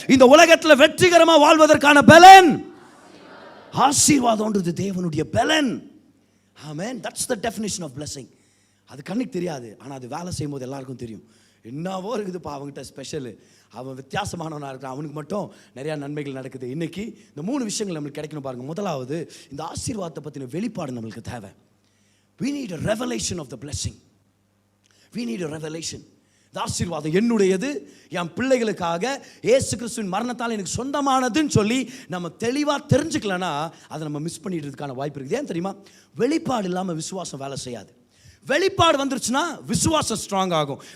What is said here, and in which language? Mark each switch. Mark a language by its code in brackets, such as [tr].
[ta] இந்த உலகத்தில் வெற்றிகரமா வாழ்வதற்கான பலன் ஆசீர்வாதம்ன்றது தேவனுடைய பலன். ஆமென். [en] That's the definition of blessing. [ta] அது கண்ணுக்கு தெரியாது, ஆனால் அது வேலை செய்யும் போது எல்லாருக்கும் தெரியும். என்னவோ இருக்குதுப்பா அவங்ககிட்ட ஸ்பெஷல், அவன் வித்தியாசமானவனாக இருக்கிறான், அவனுக்கு மட்டும் நிறையா நன்மைகள் நடக்குது. இன்னைக்கு இந்த 3 விஷயங்கள் நம்மளுக்கு கிடைக்கணும் பாருங்க. முதலாவது, இந்த ஆசீர்வாதத்தை பற்றின வெளிப்பாடு நம்மளுக்கு தேவை. [en] We need a revelation of the blessing. We need a revelation. [ta] இந்த ஆசீர்வாதம் என்னுடையது, என் பிள்ளைகளுக்காக இயேசு கிறிஸ்துவின் மரணத்தால் எனக்கு சொந்தமானதுன்னு சொல்லி நம்ம தெளிவாக தெரிஞ்சுக்கலன்னா அதை நம்ம மிஸ் பண்ணிடுறதுக்கான வாய்ப்பு இருக்குது. ஏன் தெரியுமா? வெளிப்பாடு இல்லாமல் விசுவாசம் வேலை செய்யாது. வெளிப்பாடு வந்துருச்சுன்னா விசுவாசம் ஸ்ட்ராங் ஆகும்.